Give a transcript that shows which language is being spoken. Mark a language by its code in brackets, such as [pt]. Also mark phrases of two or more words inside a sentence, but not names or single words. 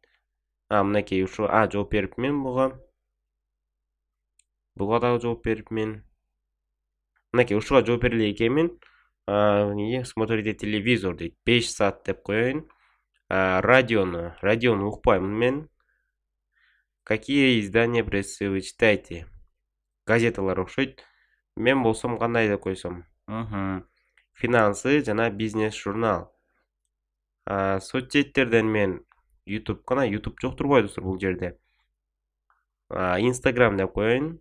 [ky] Мынакей ушу жооп берипмин буга. Буга дагы жооп берипмин. Мынакей ушуга жооп бере экенмин. [ru] Смотрите телевизор [ky] дейт. 5 саат деп коеюн. Радиону укпаймын мен. [ru] Какие издания прессы вы читаете? [ky] Газеталар окшойт. Мен болсом кандай деп койсом? Финансы жана бизнес журнал. Соцсеттерден мен YouTube жок турбайбы достор бул жерде. Instagram деп коеюн.